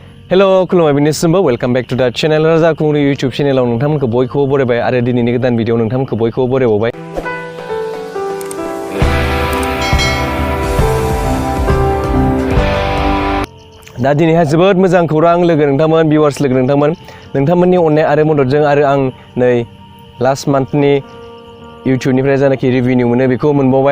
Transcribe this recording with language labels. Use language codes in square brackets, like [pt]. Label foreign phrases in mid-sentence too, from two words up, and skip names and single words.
[brx] हेलो खुलुमबाय बिनिसिमबो [en] welcome back to the channel [brx] राजा कुंग्रि YouTube चैनलाव नोंथांमोनखौ बयखौबो बरायबाय आरो दिनैनि गोदान भिडिअ नोंथांमोनखौ बयखौबो बरायबावबाय। दा दिनैहाय जोबोद मोजां खौरां लोगो नोंथांमोन भिउवार्स लोगो नोंथांमोननि अननाय आरो मददजों आरो आं नै लास्ट मान्थनि YouTubeनिफ्राय जानाखि रेभिनिउ मोनो बेखौ मोनबावबाय।